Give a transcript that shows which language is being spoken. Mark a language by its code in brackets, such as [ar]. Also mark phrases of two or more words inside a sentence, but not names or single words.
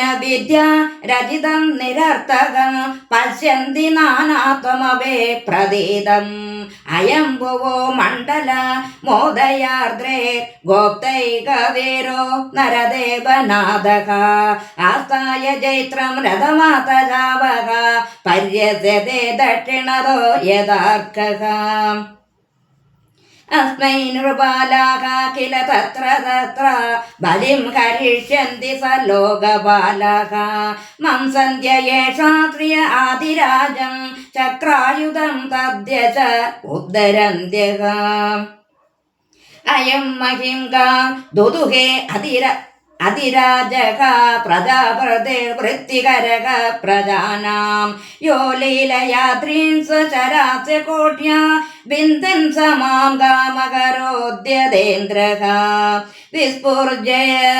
[sa] വിദ്യ രചിതം നിരർത്ഥകം പശ്യന്തി നാനാത്വമവേ പ്രതീതം അയം ഭുവോ മണ്ഡല മോദയാർദ്രേ ഗോപ്തൈകവീരോ നരദേവനാഥഃ ആസ്ഥായ ജൈത്രം രഥമാതജാവഃ പര്യസ്യതേ ദക്ഷിണതോ യഥാർക്കഃ अस्मै नृपालाः किल तत्र तत्र बलिं करिष्यन्ति स लोकपालाः मं सन्ध्य येषा प्रिय आदिराजं ചക്രായുധം തദ്യച ഉദ്ധരന്ത്യക അയം മഹിംഗാം ദുദുഹേ അതിരാജക പ്രജാപതിർവൃത്തികരക പ്രജാനാം യോ ലീലയാത്രീൻ സ്വചരാസ്യ കോട്യാ ബിന്ദൻ സമാം കാമകരോദ്യതേന്ദ്രക വിസ്ഫുർജയ